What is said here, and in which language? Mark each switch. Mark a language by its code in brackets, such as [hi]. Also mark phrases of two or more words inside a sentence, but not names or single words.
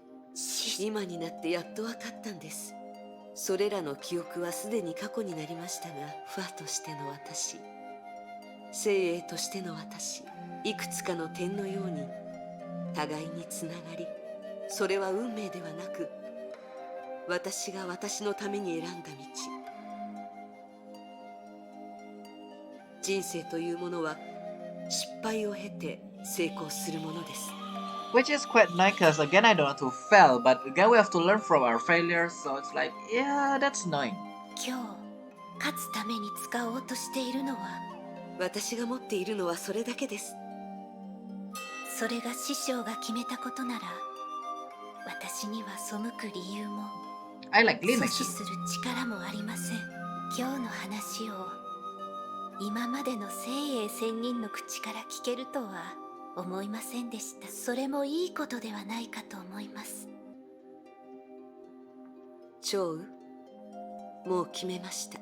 [ja] 今になってやっと分かったんです。それらの記憶はすでに過去になりましたが、ファとしての私、精鋭としての私、いくつかの点のように互いにつながり、それは運命ではなく私が私のために選んだ道。人生というものは失敗を経て成功するものです。 [en] Which is quite nice, because again I don't want to fail, but again we have to learn from our failures, so it's like, yeah, that's annoying. [ja] 今日勝つために使おうとしているのは、私が持っているのはそれだけです。それが師匠が決めたことなら私には背く理由も [en] I like [ja] 阻 [en] Lin [ja] 止 [en] actually. [ja] する力もありません。今日の話を今までの精鋭仙人の口から聞けるとは思いませんでした。それもいいことではないかと思います。趙雨、もう決めました。